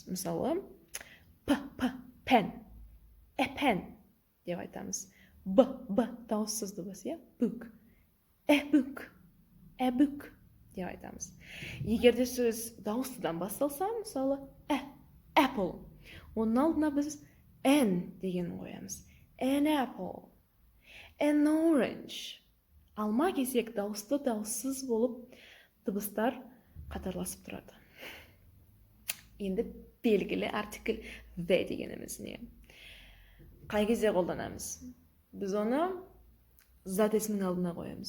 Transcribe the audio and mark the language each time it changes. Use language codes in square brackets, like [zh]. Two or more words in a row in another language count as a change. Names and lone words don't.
[kk] Мысалы, пән, пән деп айтамыз. б дауыссыз дыбыс, бүк, бүк, бүк деп айтамыз. Егерде сөз дауыссыздан басталса, мысалы, apple, оның алдына біз n деген қоямыз. [en] An apple, an orange. [kk] Алма кезек дауысты дауыссыз болып дыбыстар қатарласып тұрады. Енді белгілі артикль the дегеніміз не? Қай кезде қолданамыз? Біз оны зат есімнің алдына қоямыз.